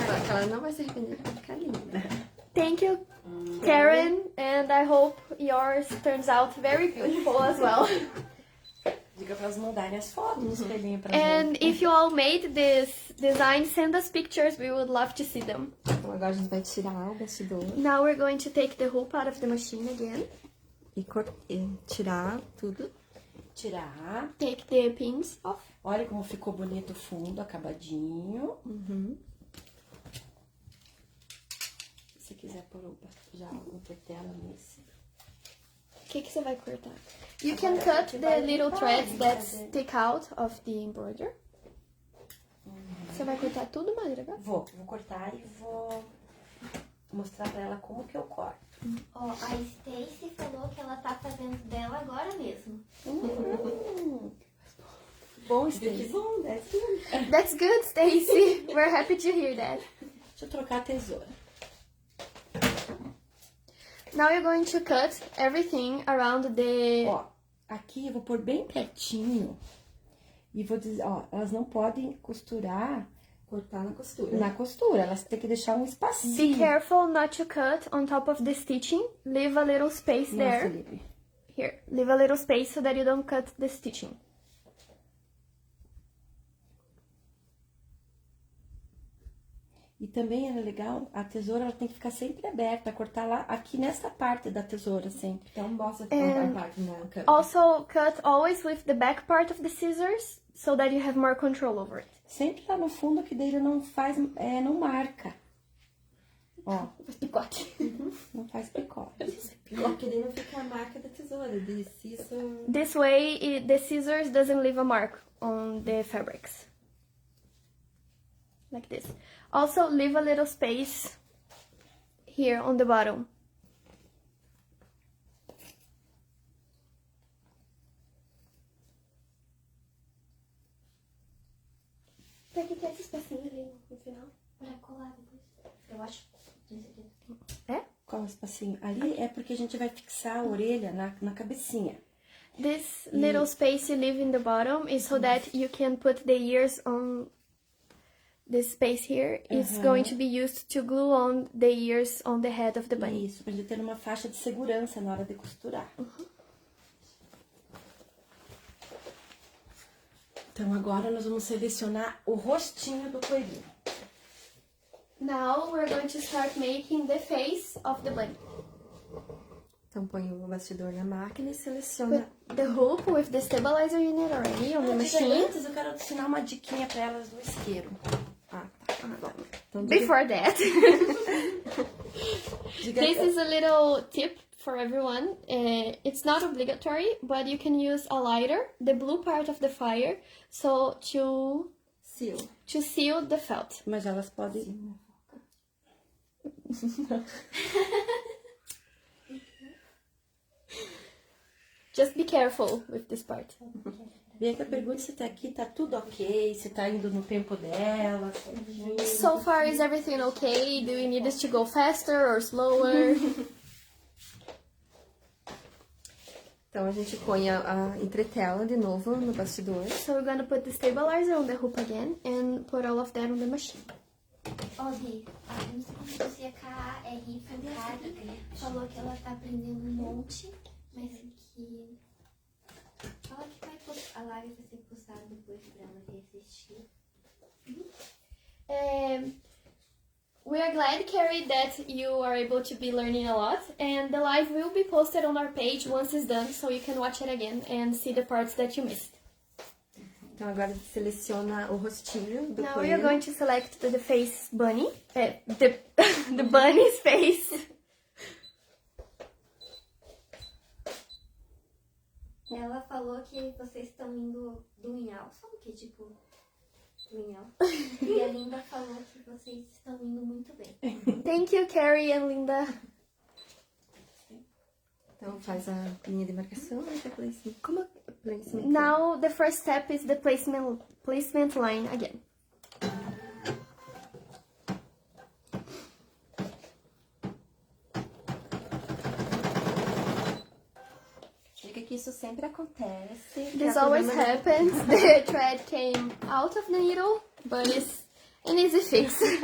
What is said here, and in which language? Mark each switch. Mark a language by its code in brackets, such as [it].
[pt] Ela não vai se arrepender, vai ficar linda. [en] Thank you, Karen, and I hope yours turns out very beautiful as well. [pt] Diga para elas mandarem as fotos no espelhinho pra [en] And [pt] gente. [en] if you all made this design, send us pictures. We would love to see them. [pt] Então agora a gente vai tirar o bastidor [en] Now we're going to take the hoop out of the machine again. [pt] e tirar tudo. Tirar. [en] Take the pins off. [pt] Olha como ficou bonito o fundo, acabadinho. Se quiser pôr já uma petela nesse. O que você vai cortar? [en] You can cut the little threads that stick out of the embroider. [pt] Você vai cortar tudo, Maíra? Vou cortar e vou mostrar pra ela como que eu corto. Ó, a Stacy falou que ela tá fazendo dela agora mesmo. Bom, Que Stacy. bom, né? [en] That's good, Stacy. We're happy to hear that. [pt] Deixa eu trocar a tesoura. [en] Now you're going to cut everything around the... [pt] Ó, aqui eu vou pôr bem pertinho. E vou dizer, ó, elas não podem costurar Cortar na costura. na costura. Elas têm que deixar um [en] Be [pt] espacinho. [en] careful not to cut on top of the stitching. Leave a little space [pt] Não, [en] there. [pt] Felipe. [en] Here, leave a little space so that you don't cut the stitching. [pt] E também é legal, a tesoura ela tem que ficar sempre aberta, cortar lá, aqui nessa parte da tesoura sempre. Então mostra a parte na câmera. [en] Also, cut always with the back part of the scissors so that you have more control over it. [pt] Sempre lá no fundo, que daí ele não faz, não marca. Ó, Picote. não faz picote. Porque daí não fica a marca da tesoura. Isso. [en] This way, the scissors doesn't leave a mark on the fabrics. Like this. Also, leave a little space here on the bottom. [pt] Pra que é esse espacinho ali no final? Pra colar depois. Eu acho. É? Qual o espacinho? Ali é porque a gente vai fixar a orelha na cabecinha. [en] This little space you leave in the bottom is so that you can put the ears on this space here. It's going to be used to glue on the ears on the head of the bunny. [pt] Isso, pra gente ter uma faixa de segurança na hora de costurar. Então agora nós vamos selecionar o rostinho do coelhinho. [en] Now we're going to start making the face of the bunny. [pt] Então põe o bastidor na máquina e seleciona. [en] Put the hoop with the stabilizer unit already on the machine. [pt] Antes eu quero ensinar uma diquinha pra elas do isqueiro. Ah, tá. Então, [en] Before that, [pt] Diga, [en] this is a little tip for everyone. It's not obligatory, but you can use a lighter, the blue part of the fire, so to seal the felt. [pt] mas elas podem... [en] Just be careful with this part. [pt] Bianca pergunta se tá aqui, tá tudo ok, se tá indo no tempo dela. [en] So far, is everything okay? Do you need us to go faster or slower? [pt] Então a gente põe a entretela de novo no bastidor. [en] So we're gonna put the stabilizer on the hoop again and put all of that on the machine. [pt] Ó, Gui, não sei como pronuncia K-A-R, Kari, falou que ela tá aprendendo um monte, mas que... Fala que a live vai ser postada depois pra ela reassistir. [en] We are glad, Carrie, that you are able to be learning a lot, and the live will be posted on our page once it's done, so you can watch it again and see the parts that you missed. [pt] Então agora seleciona o rostinho do [en] Now [pt] coelho. [en] we are going to select the face bunny, the bunny's face. [pt] Ela falou que vocês estão indo do Inhal, sabe o que? Tipo, do Inhal. E a Linda falou que vocês estão indo muito bem. [en] Thank you, Carrie and Linda. [pt] Então faz a linha de marcação e depois placement. Como? Placement. [en] Now the first step is the placement line again. [pt] Diga que isso sempre acontece. [en] This always happens. The thread came out of the needle, but it's an easy fix.